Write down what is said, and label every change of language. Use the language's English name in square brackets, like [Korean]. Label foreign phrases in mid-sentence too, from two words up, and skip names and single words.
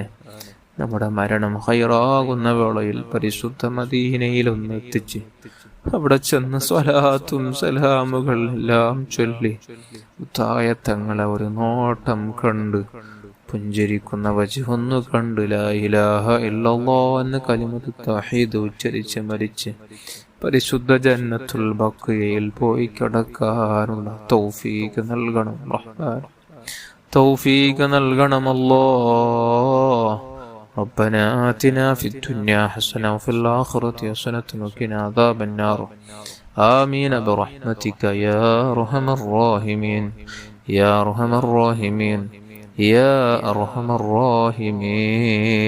[Malayalam] നമ്മുടെ മരണം ഖൈറാകുന്ന വേളയിൽ പരിശുദ്ധ മദീനയിൽ ഒന്ന് എത്തിച്ച് അവിടെ ചെന്ന് സ്വലാത്തും സലാമുകൾ എല്ലാം ചൊല്ലി തങ്ങളെ ഒരു നോട്ടം കണ്ട് പുഞ്ചിരിക്കുന്ന വജ്ഹൊന്നു കണ്ട് [Arabic] لا إله إلا الله [Malayalam] എന്ന [Arabic] كلمة التوحيد [Malayalam] ഉച്ചരിച്ച് മരിച്ച് പരിശുദ്ധ ജന്നത്തുൽ ബഖിയയിൽ പോയി കിടക്കാനുള്ള തൗഫീഖ് നൽകണം റഹ്മാൻ. തൗഫീഖ് നൽകണമല്ലോ. [Arabic] ربنا آتنا في الدنيا حسنة وفي الآخرة حسنة وقنا عذاب النار. آمين برحمتك يا أرحم الراحمين يا أرحم الراحمين يا أرحم الراحمين.